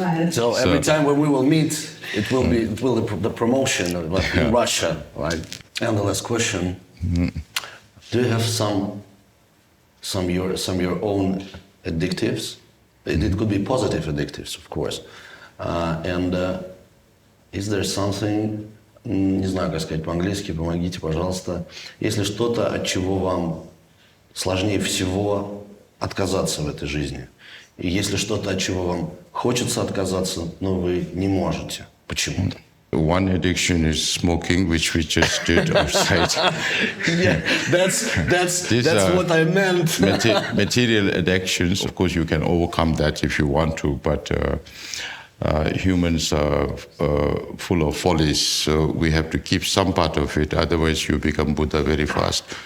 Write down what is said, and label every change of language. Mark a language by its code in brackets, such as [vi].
[en] So every time when we will meet, it will be the promotion of in Russia, right? And the last question: do you have some your own addictives? It could be positive addictives, of course. And is there something? [ru] Не знаю, как сказать по-английски, помогите, пожалуйста. Если что-то, от чего вам сложнее всего отказаться в этой жизни, и если что-то, от чего вам хочется отказаться, но вы не можете, почему-то. [en] One addiction is smoking, which we just did outside. Yeah, that's what I meant. Material addictions, of course, you can overcome that if you want to, but humans are full of follies, so we have to keep some part of it, otherwise you become Buddha very fast.